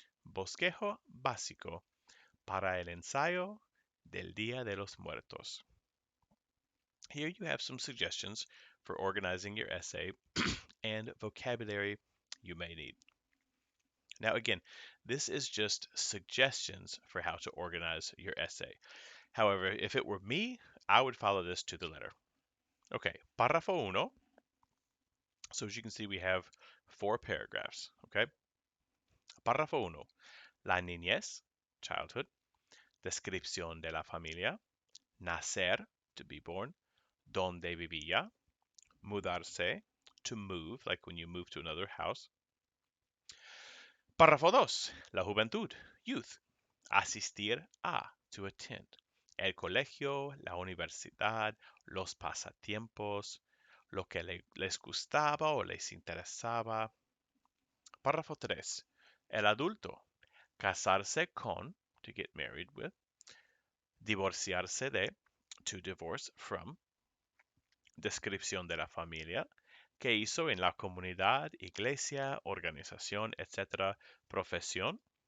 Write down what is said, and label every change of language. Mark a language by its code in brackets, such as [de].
[es] Bosquejo básico para el ensayo del Día de los Muertos. [en] Here you have some suggestions for organizing your essay and vocabulary you may need. Now, again, this is just suggestions for how to organize your essay. However, if it were me, I would follow this to the letter. Okay, [es] párrafo uno. [en] So as you can see, we have 4 paragraphs. [es] Okay, párrafo uno. La niñez, [en] childhood. [es] Descripción de la familia. Nacer, [en] to be born. [es] Donde vivía. Mudarse, [en] to move, like when you move to another house. [es] Párrafo 2. La juventud, [en] youth. [es] Asistir a, [en] to attend. [es] El colegio, la universidad, los pasatiempos, lo que les gustaba o les interesaba. Párrafo 3. El adulto, casarse con, [en] to get married with. [es] Divorciarse de, [en] to divorce from. [es] Descripción de la familia, qué hizo en la comunidad, iglesia, organización, etcétera, profesión.